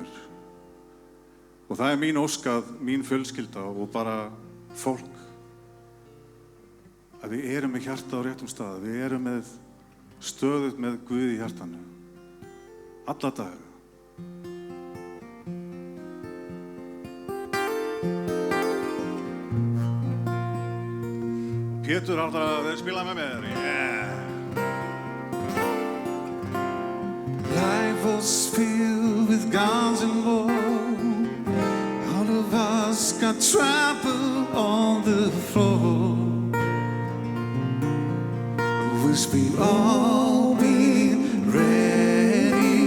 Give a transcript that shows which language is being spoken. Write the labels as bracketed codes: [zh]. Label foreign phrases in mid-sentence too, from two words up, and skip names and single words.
[is] Og það er mín óskað, mín fjölskylda og bara fólk að við erum með hjarta á réttum stað, við erum með stöðugt með Guð í hjartanu alla daga. Pétur áttar að þeir spila með mér. [en] Yeah. Life was filled with guns and war. All of us got trampled on the floor. Wish we all been ready.